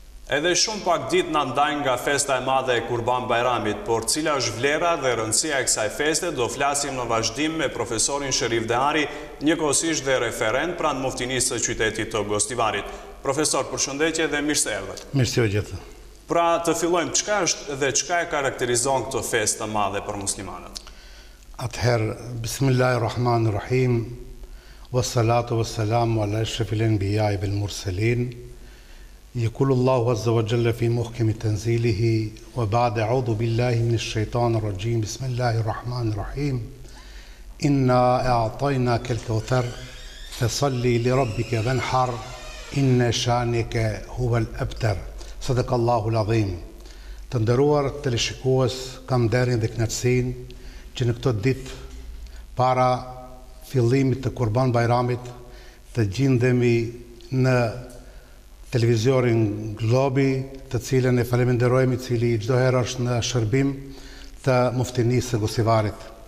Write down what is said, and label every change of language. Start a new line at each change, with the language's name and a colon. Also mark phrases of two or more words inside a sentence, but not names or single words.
Albanian: Edhe shumë pak ditë na ndajnë nga festa e madhe e Kurban Bajramit, por cila është vlera dhe rëndësia e kësaj feste, do flasim në vazhdim me profesorin Sherif Dehari, njëkohësisht dhe referent pranë muftinisë së qytetit të Gostivarit. Profesor, përshëndetje dhe mirë se erdhët. Mirë se u gjetëm. Pra të fillojmë, çka është dhe çka e karakterizon këtë festë të madhe për muslimanët? Atëherë,
Arabic: بسم الله الرحمن الرحيم والصلاة والسلام على أشرف الأنبياء والمرسلين. يقول الله عز وجل في محكم تنزيله وبعد أعوذ بالله من الشيطان الرجيم بسم الله الرحمن الرحيم إنا أعطيناك الكوثر فصلي لربك وانحر إن شانك هو الأبتر صدق الله العظيم.
Albanian: Të nderuar teleshikues, kam nderin dhe kënaqësinë që në këtë ditë para fillimit të Kurban Bajramit të gjendemi në televizionin Globi, të cilën e faleminderojmë, i cili çdo herë është në shërbim të muftinisë së Gostivarit.